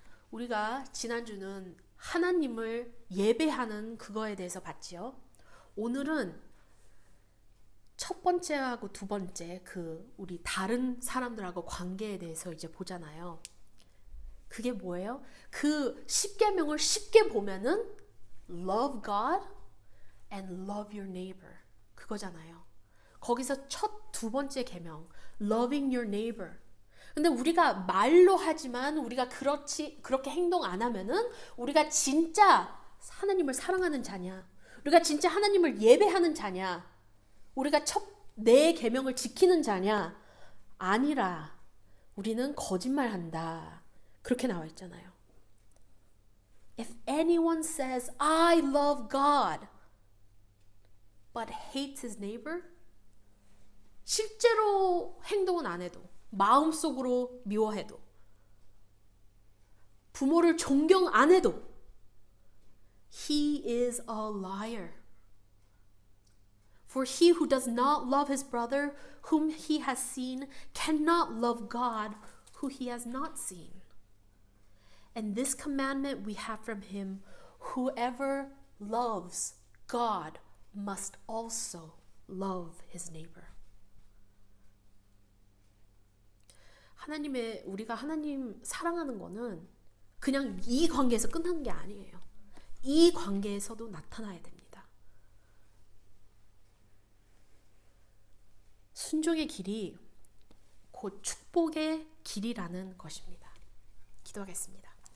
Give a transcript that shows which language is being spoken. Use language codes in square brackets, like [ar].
[ko] 우리가 지난주는 하나님을 예배하는 그거에 대해서 봤지요. 오늘은 첫 번째하고 두 번째 우리 다른 사람들하고 관계에 대해서 이제 보잖아요. 그게 뭐예요? 그 십계명을 쉽게 보면은 [en] love God and love your neighbor [ko] 그거잖아요. 거기서 두 번째 계명 [en] loving your neighbor. [ko] 근데 우리가 말로 하지만 우리가 그렇게 행동 안 하면은 우리가 진짜 하나님을 사랑하는 자냐? 우리가 진짜 하나님을 예배하는 자냐? 우리가 내 계명을 지키는 자냐? 아니라 우리는 거짓말한다. 그렇게 나와 있잖아요. [en] If anyone says I love God but hates his neighbor? [ko] 실제로 행동은 안 해도, 마음속으로 미워해도, 부모를 존경 안 해도, [en] he is a liar. For he who does not love his brother whom he has seen cannot love God who he has not seen. And this commandment we have from him, whoever loves God must also love his neighbor. [ko] 우리가 하나님 사랑하는 거는 그냥 이 관계에서 끝나는 게 아니에요. 이 관계에서도 나타나야 됩니다. 순종의 길이 곧 축복의 길이라는 것입니다. 기도하겠습니다.